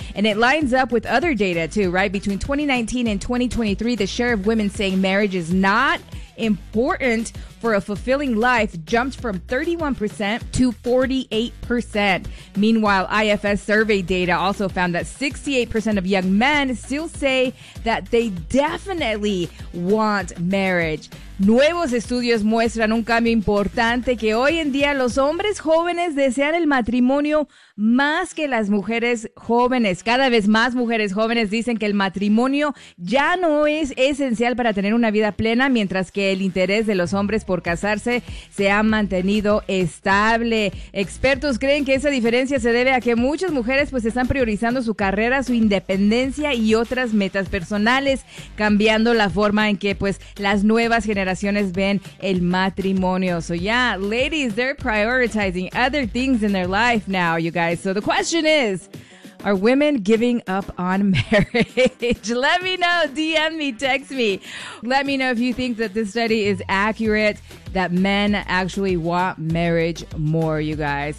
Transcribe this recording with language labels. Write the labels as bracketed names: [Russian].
[English] And it lines up with other data too, right? Between 2019 and 2023, the share of women saying marriage is not important for a fulfilling life jumped from 31% to 48%. Meanwhile, IFS survey data also found that 68% of young men still say that they definitely want marriage. [Spanish] Nuevos estudios muestran un cambio importante que hoy en día los hombres jóvenes desean el matrimonio más que las mujeres jóvenes. Cada vez más mujeres jóvenes dicen que el matrimonio ya no es esencial para tener una vida plena, mientras que el interés de los hombres por casarse se ha mantenido estable. Expertos creen que esa diferencia se debe a que muchas mujeres pues están priorizando su carrera, su independencia y otras metas personales, cambiando la forma en que pues las nuevas generaciones ven el matrimonio. [English] So yeah, ladies, they're prioritizing other things in their life now, you guys. So the question is, are women giving up on marriage? Let me know. DM me, text me. Let me know if you think that this study is accurate, that men actually want marriage more, you guys.